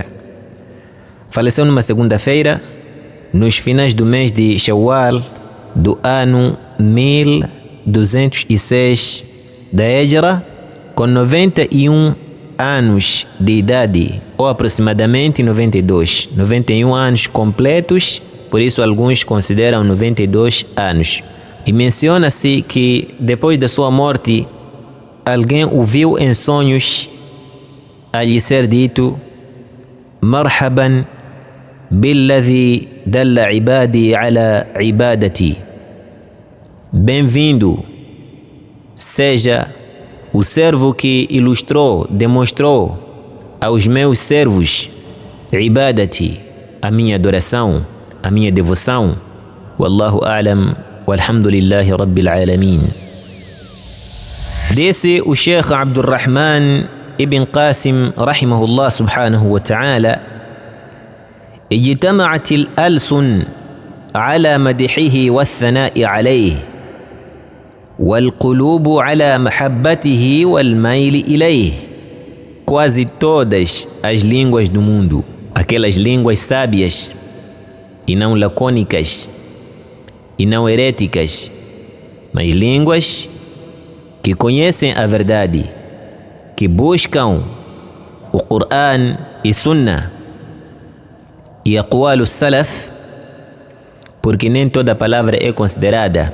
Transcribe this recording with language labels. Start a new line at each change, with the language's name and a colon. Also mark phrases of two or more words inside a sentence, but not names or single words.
Portuguese: Faleceu numa segunda-feira, nos finais do mês de Shawwal do ano 1206 da Hijra, com 91 anos de idade, ou aproximadamente 91 anos completos, por isso alguns consideram 92 anos. E menciona-se que depois da sua morte, alguém o viu em sonhos a lhe ser dito:
Arabic: مرحبا بالذي دل عبادي على عبادتي.
Portuguese: Bem-vindo seja o servo que ilustrou, demonstrou aos meus servos ibadati, a minha adoração, a minha devoção.
Arabic: والله أعلم، والحمد لله رب العالمين.
Portuguese: Disse o Sheikh Abdurrahman ibn Qasim
Arabic: رحمه الله سبحانه وتعالى: اجتمعت الألسن على مدحه والثناء عليه والقلوب على محبته والميل إليه.
Portuguese: Quase todas as línguas do mundo, aquelas línguas sábias e não lacônicas e não heréticas, mas línguas que conhecem a verdade, que buscam o Qur'an e Sunnah e
Arabic: أقوال السلف,
Portuguese: porque nem toda palavra é considerada.